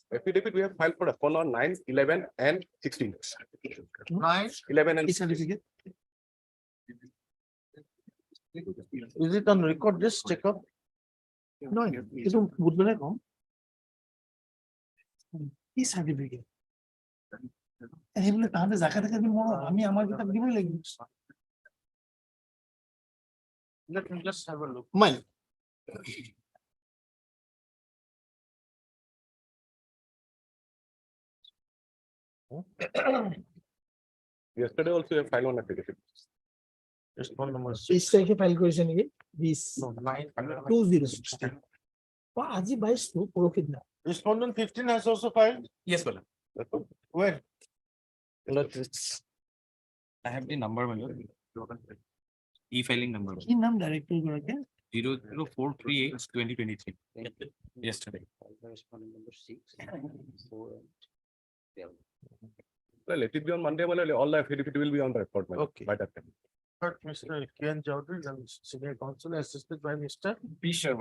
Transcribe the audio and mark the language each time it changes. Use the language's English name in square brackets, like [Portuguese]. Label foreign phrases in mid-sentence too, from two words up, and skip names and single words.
[English] Affidavit we have filed for respondent on 9, 11 and 16. 9, 11 and Certificate. is it on record? Just check up. No, it's on Budhwara, no? This certificate. [Assamese] সেইবিলাক তাহাঁতে জাকে তাকে দিব নোৱাৰো, আমি আমাৰ কিতাপ দিবই লাগিব। [English] Let me just have a look. Mine. Yesterday also you have filed one application. Respond number বিশ 6. [Assamese] তাৰিখে ফাইল কৰিছে নেকি? 20 [English] No, 9. [Assamese] 2016 আজি 22 টো পৰহি দিনা। [English] Respondent 15 has also filed. Yes, my lord. When? My lord, I have the number, my lord. E-filing number. [Assamese] কি নাম ডাইৰেক্টৰ গৰাকী? [English] 00438/2023. Yesterday. Respondent number 6, 4, 12. Well, let it be on Monday, my lord. All the affidavit will be on the record, my lord, Okay. by that time. Heard Mr. Kian Chowdhury, then senior counsel assisted by Mr. P. Sharma.